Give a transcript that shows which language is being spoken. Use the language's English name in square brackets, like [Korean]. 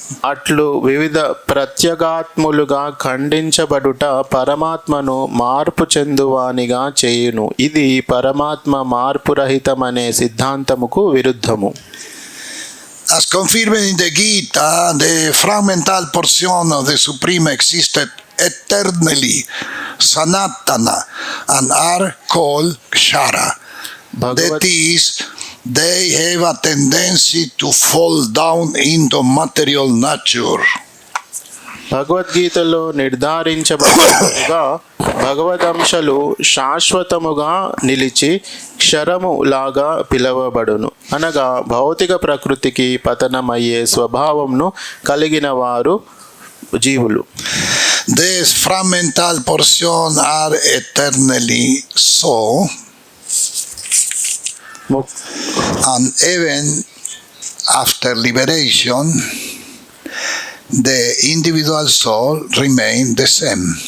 [Telugu] అట్లు వివిధ ప్రత్యేగాత్ములుగా ఖండించబడుట పరమాత్మను మార్పు చెందువానిగా చేయును. ఇది పరమాత్మ మార్పురహితమనే సిద్ధాంతముకు విరుద్ధము. [English] As confirmed in the Gita, the fragmental portion of the Supreme existed eternally, Sanatana, and are called Kshara. That is, they have a tendency to fall down into material nature. [Telugu] భగవద్గీతలో నిర్ధారించబడినట్టుగా భగవదంశలు శాశ్వతముగా నిలిచి క్షరము లాగా పిలవబడును. అనగా భౌతిక ప్రకృతికి పతనమయ్యే స్వభావంను కలిగిన వారు జీవులు. [English] These fragmental portions are eternally so, and even after liberation, the individual soul remain the same.